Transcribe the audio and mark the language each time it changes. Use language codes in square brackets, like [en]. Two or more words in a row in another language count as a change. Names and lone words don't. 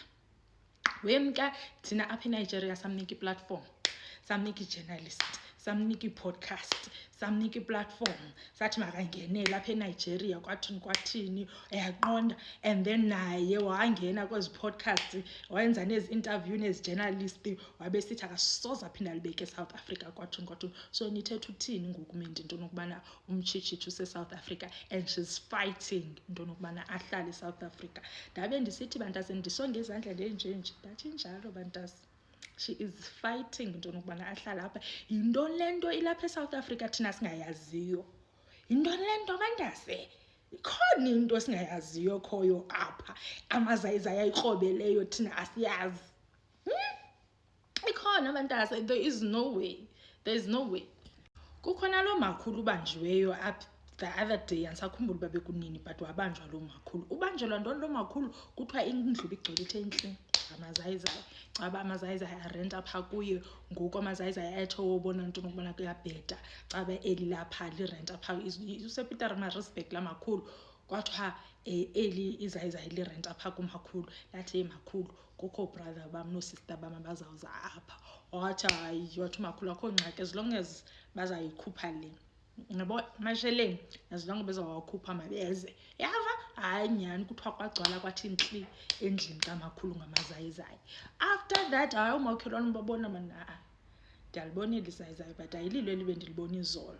[xh] Wemka thina apha eNigeria samnika iplatform, samnika ijournalist, samnika ipodcast, samnika iplatform, sathi makangenele apha eNigeria kwathini uyaqonda. [en] And then [xh] naye wangena kwezi podcast wayenza nezi interview nezi journalist wabe sithi akasoze aphinda libeke eSouth Africa kwathini. So nithetha uthini ngoku Mendi into nokubana uMtshitshitshi useSouth Africa [en] and she's fighting [xh] into nokubana ahlale eSouth Africa. Ndabe ndisithi bantase ndisonge izandla ndenjenje ndathi njalo bantase. [en] She is fighting [xh] into nokubana ahlala apha. Yintoni le nto ilapha eSouth Africa thina singayaziyo? Yintoni le nto bantase? Ikhona into singayaziyo khoyo apha amazayizayi ayikrobeleyo thina asiyazi. Ikhona bantase, [en] there is no way. [xh] Kukhona lo makhulu ubanjiweyo apha [en] the other day [xh] andisakhumbula uba bekunini but wabanjwa lo makhulu. Ubanjelwa ntoni lo makhulu? Kuthiwa indlu igcwele ithe amazayizayi. Caba amazayizayi arenta apha kuye. Ngoku amazayizayi ayethe wobona into nokubana kuyabheda caba eli lapha lirenta apha usePietermaritzburg la makhulu. Kwathiwa eli izayizayi lirenta apha kumakhulu. Lathi makhulu kukho brother bam no-sister bam abazawuza apha. Wathi hayi wathi umakhulu akho ngxaki [en] as long as [xh] bazayikhupha le. Yabo masheleni [en] as long [xh] bezawakhupha mabeze. Yava hayi nyani kuthiwa kwagcwala kwathi intli endlini kamakhulu ngamazayizayi. [en] After that [xh] hayi umakhelwane babona mana ndiyalibonela izayizayi but ayililo elibe ndilibona izolo.